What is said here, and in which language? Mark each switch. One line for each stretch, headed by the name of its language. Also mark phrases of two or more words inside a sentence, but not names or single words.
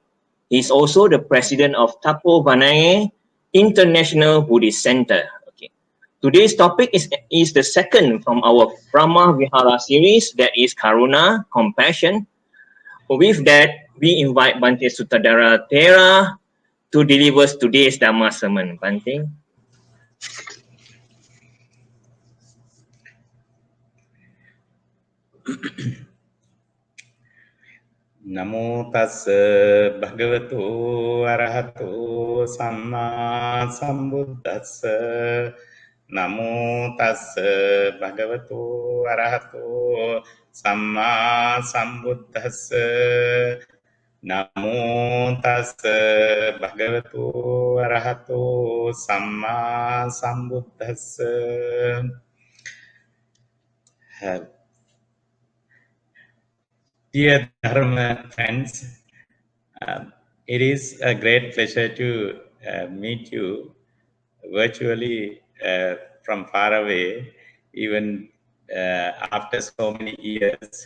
English: He is also the president of Tapo Vanaye International Buddhist Center. Today's topic is the second from our Brahma Vihara series, that is Karuna, compassion. With that, we invite Bhante Sutadhara Thera to deliver today's Dhamma sermon. Bhante.
Pali: Namo tassa bhagavato arahato samma sambuddhassa. Namo tassa bhagavato arahato samma sambuddhassa. Namo tassa bhagavato arahato samma sambuddhassa.
English: Dear Dharma friends, it is a great pleasure to meet you virtually from far away, even after so many years.